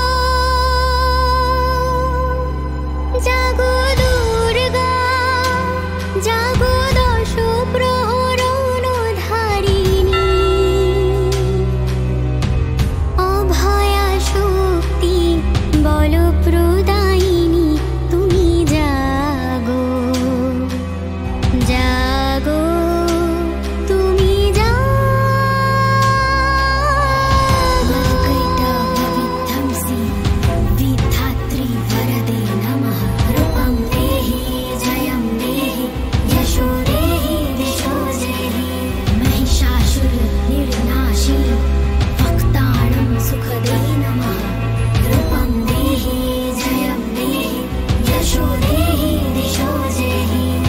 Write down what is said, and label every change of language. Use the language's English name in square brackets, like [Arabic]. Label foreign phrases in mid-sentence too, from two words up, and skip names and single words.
[Bangla] জাগো দুর্গা জাগো দশ প্রহরণ ধারিণী অভয়া শক্তি বল প্রদায়িনী তুমি জাগো জাগো তুমি জাগো [Sanskrit] विधात्री वरदे नमः रूपं देहि जयं देहि यशो देहि दिशो देहि महिषासुर निर्नाशी भक्तानां सुखदे नमः रूपं देहि जयं देहि यशो देहि दिशो देहि